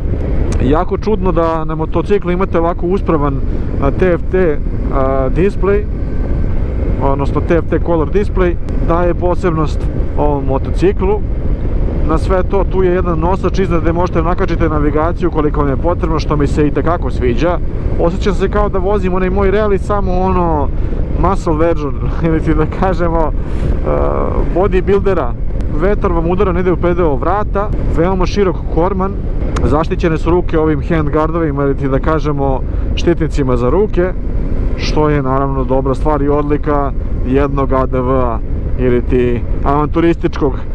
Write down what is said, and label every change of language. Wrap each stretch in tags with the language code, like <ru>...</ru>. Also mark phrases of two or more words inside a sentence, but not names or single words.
<sr>Jako čudno da na motociklu imate ovako uspravan TFT display, odnosno</sr> <en>TFT Color Display,</en> <sr>daje posebnost ovom motociklu. Na sve to, tu je jedan nosač iznad gde možete nakačiti navigaciju koliko vam je potrebno, što mi se i tekako sviđa. Osjećam se kao da vozim onaj moj rally, samo ono</sr> <en>muscle version,</en> <sr>ili ti da kažemo bodybuildera. Vetar vam udara negde u predeo vrata, veoma širok korman, zaštićene su ruke ovim handgardovima, ili ti da kažemo štitnicima za ruke, što je naravno dobra stvar i odlika jednog ADV-a ili ti avanturističkog</sr>